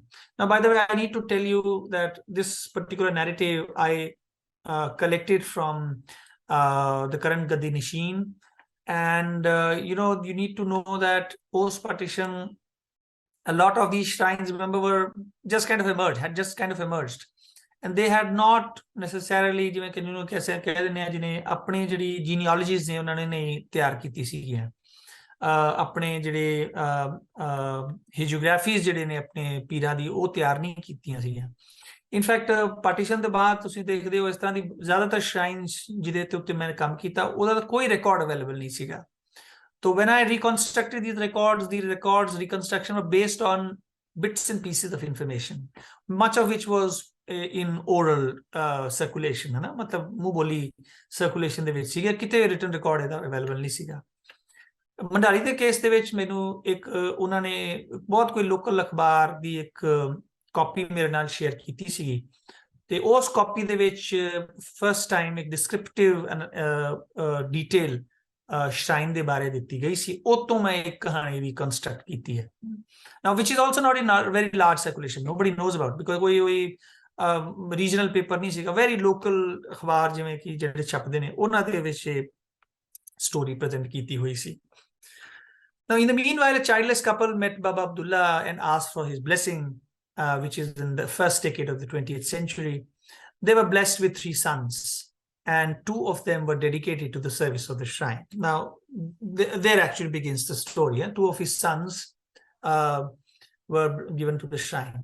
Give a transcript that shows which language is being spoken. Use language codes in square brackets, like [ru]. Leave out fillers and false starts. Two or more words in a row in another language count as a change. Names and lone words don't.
[en] Now, by the way, I need to tell you that this particular narrative I collected from the current Gadi Nishin. And, you need to know that post-partition, a lot of these shrines, remember, were just kind of emerged. And they had not necessarily, [pa] ਆਪਣੇ ਜਿਹੜੀ genealogies ਨੇ ਉਨ੍ਹਾਂ ਨੇ ਨਹੀਂ ਤਿਆਰ ਕੀਤੀ ਸੀਗੀਆਂ. ਆਪਣੇ ਜਿਹੜੇ ਹੀਜੀਓਗ੍ਰਾਫੀਜ਼ ਜਿਹੜੇ ਨੇ ਆਪਣੇ ਪੀਰਾਂ ਦੀ ਉਹ ਤਿਆਰ ਨਹੀਂ ਕੀਤੀਆਂ ਸੀਗੀਆਂ. ਇਨਫੈਕਟ ਪਾਰਟੀਸ਼ਨ ਦੇ ਬਾਅਦ ਤੁਸੀਂ ਦੇਖਦੇ ਹੋ ਇਸ ਤਰ੍ਹਾਂ ਦੀ ਜ਼ਿਆਦਾਤਰ ਸ਼ਰਾਈਨਸ ਜਿਹਦੇ ਤੇ ਉੱਤੇ ਮੈਂ ਕੰਮ ਕੀਤਾ ਉਹਦਾ ਕੋਈ ਰਿਕਾਰਡ ਅਵੇਲੇਬਲ ਨਹੀਂ ਸੀਗਾ. [en] So when I reconstructed these records, reconstruction were based on bits and pieces of information, much of which was in oral circulation, [hi] है ना, मतलब मुंह बोली [pa] circulation ਦੇ ਵਿੱਚ ਸੀਗਾ, ਕਿਤੇ [en] written record [pa] ਇਹਦਾ available ਨਹੀਂ ਸੀਗਾ. ਮੰਡਾਲੀ ਦੇ ਕੇਸ ਦੇ ਵਿੱਚ ਮੈਨੂੰ ਇੱਕ ਉਹਨਾਂ ਨੇ ਬਹੁਤ ਕੋਈ ਲੋਕਲ ਅਖਬਾਰ ਦੀ ਇੱਕ ਕਾਪੀ ਮੇਰੇ ਨਾਲ ਸ਼ੇਅਰ ਕੀਤੀ ਸੀਗੀ ਤੇ ਉਸ ਕਾਪੀ ਦੇ ਵਿੱਚ ਫਸਟ ਟਾਈਮ ਇੱਕ ਡਿਸਕ੍ਰਿਪਟਿਵ ਡਿਟੇਲ ਸ਼ਰਾਈਨ ਦੇ ਬਾਰੇ ਦਿੱਤੀ ਗਈ ਸੀ. ਉਹ ਤੋਂ ਮੈਂ ਇੱਕ ਕਹਾਣੀ ਵੀ ਕੰਸਟਰਕਟ ਕੀਤੀ ਹੈ. [en] now which is also not in very large circulation, nobody knows about, because [pa] ਕੋਈ ਰੀਜਨਲ ਪੇਪਰ ਨਹੀਂ ਸੀਗਾ, [en] very local [pa] ਅਖਬਾਰ ਜਿਵੇਂ ਕਿ ਜਿਹੜੇ ਛਪਦੇ ਨੇ ਉਹਨਾਂ ਦੇ ਵਿੱਚ ਸਟੋਰੀ ਪ੍ਰੈਜ਼ੈਂਟ ਕੀਤੀ ਹੋਈ ਸੀ. [en] Now, in the meanwhile, a childless couple met Baba Abdullah and asked for his blessing, which is in the first decade of the 20th century. They were blessed with 3 sons, and 2 of them were dedicated to the service of the shrine. Now, there actually begins the story. 2 of his sons were given to the shrine.